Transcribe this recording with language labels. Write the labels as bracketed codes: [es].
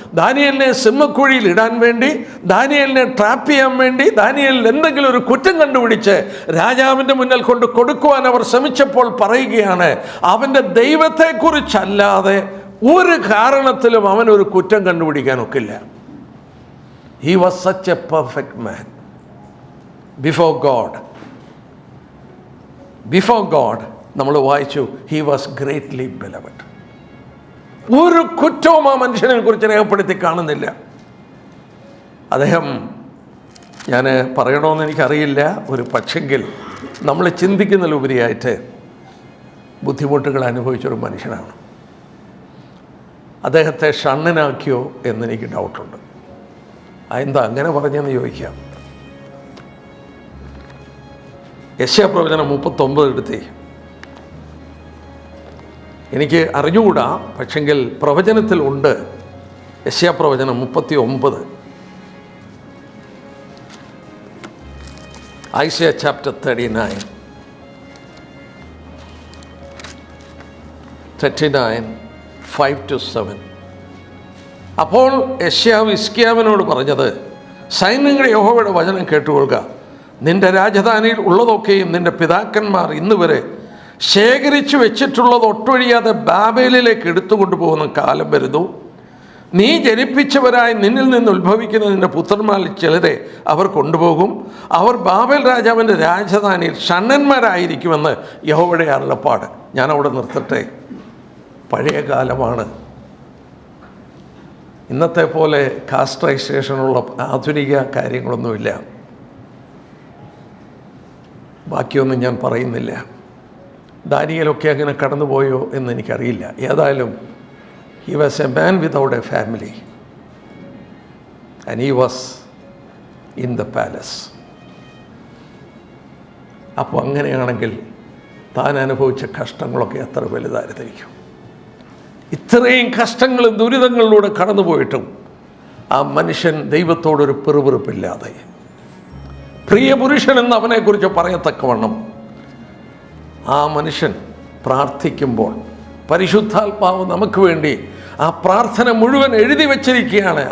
[ml] ദാനിയേലിനെ സിംഹക്കുഴിയിൽ ഇടാൻ വേണ്ടി, ദാനിയേലിനെ ട്രാപ്പ് ചെയ്യാൻ വേണ്ടി, ദാനിയേലിൽ എന്തെങ്കിലും ഒരു കുറ്റം കണ്ടുപിടിച്ച് രാജാവിൻ്റെ മുന്നിൽ കൊണ്ട് കൊടുക്കുവാൻ അവർ ശ്രമിച്ചപ്പോൾ പറയുകയാണ്, അവൻ്റെ ദൈവത്തെക്കുറിച്ചല്ലാതെ ഒരു കാരണത്തിലും അവനൊരു കുറ്റം കണ്ടുപിടിക്കാനൊക്കില്ല. [en] He was such a perfect man before God. Before God, [ml] നമ്മൾ വായിച്ചു, [en] he was greatly beloved. [ml] ഒരു കുറ്റവും ആ മനുഷ്യനെ കുറിച്ച് രേഖപ്പെടുത്തി കാണുന്നില്ല. അദ്ദേഹം, ഞാൻ പറയണമെന്ന് എനിക്കറിയില്ല, ഒരു പക്ഷെങ്കിൽ നമ്മൾ ചിന്തിക്കുന്നതിലുപരിയായിട്ട് ബുദ്ധിമുട്ടുകൾ അനുഭവിച്ചൊരു മനുഷ്യനാണ്. അദ്ദേഹത്തെ ഷണ്ണനാക്കിയോ എന്നെനിക്ക് ഡൗട്ടുണ്ട്. അതെന്താ അങ്ങനെ പറഞ്ഞെന്ന് ചോദിക്കാം. യെശയ്യാപ്രവചനം 39 എടുത്തേ. എനിക്ക് അറിഞ്ഞുകൂടാ, പക്ഷെങ്കിൽ പ്രവചനത്തിൽ ഉണ്ട്. യെശയ്യാപ്രവചനം 39, [en] Isaiah chapter 39, 5-7. [ml] അപ്പോൾ യെശയ്യാവ് ഹിസ്കിയാവിനോട് പറഞ്ഞത്, സൈന്യങ്ങളുടെ യഹോവയുടെ വചനം കേട്ടുകൊള്ളുക. നിന്റെ രാജധാനിയിൽ ഉള്ളതൊക്കെയും നിന്റെ പിതാക്കന്മാർ ഇന്നുവരെ ശേഖരിച്ചു വെച്ചിട്ടുള്ളത് ഒട്ടൊഴിയാതെ ബാബേലിലേക്ക് എടുത്തുകൊണ്ടു പോകുന്ന കാലം വരുന്നു. നീ ജനിപ്പിച്ചവരായി നിന്നിൽ നിന്ന് ഉത്ഭവിക്കുന്ന നിന്റെ പുത്രന്മാരിൽ ചിലരെ അവർ കൊണ്ടുപോകും. അവർ ബാബേൽ രാജാവിൻ്റെ രാജധാനിയിൽ ഷണ്ണന്മാരായിരിക്കുമെന്ന് യഹോവയുടെ അരുളപ്പാട്. ഞാനവിടെ നിർത്തട്ടെ. പഴയ കാലമാണ്. ഇന്നത്തെ പോലെ കാസ്ട്രൈസേഷനുള്ള ആധുനിക കാര്യങ്ങളൊന്നുമില്ല. ബാക്കിയൊന്നും ഞാൻ പറയുന്നില്ല. ദാനിയേലൊക്കെ അങ്ങനെ കടന്നുപോയോ എന്ന് എനിക്കറിയില്ല. ഏതായാലും [en] he was a man without a family and he was in the palace. [ml] അപ്പോൾ അങ്ങനെയാണെങ്കിൽ താൻ അനുഭവിച്ച കഷ്ടങ്ങളൊക്കെ എത്ര വലുതായിരുന്നിരിക്കും. ഇത്രയും കഷ്ടങ്ങളും ദുരിതങ്ങളിലൂടെ കടന്നുപോയിട്ടും ആ മനുഷ്യൻ ദൈവത്തോടൊരു പിറുപിറുപ്പില്ലാതെ, പ്രിയപുരുഷൻ എന്ന് അവനെക്കുറിച്ച് പറയത്തക്കവണ്ണം ആ മനുഷ്യൻ പ്രാർത്ഥിക്കുമ്പോൾ പരിശുദ്ധാത്മാവ് നമുക്ക് വേണ്ടി ആ പ്രാർത്ഥന മുഴുവൻ എഴുതി വച്ചിരിക്കുകയാണ്.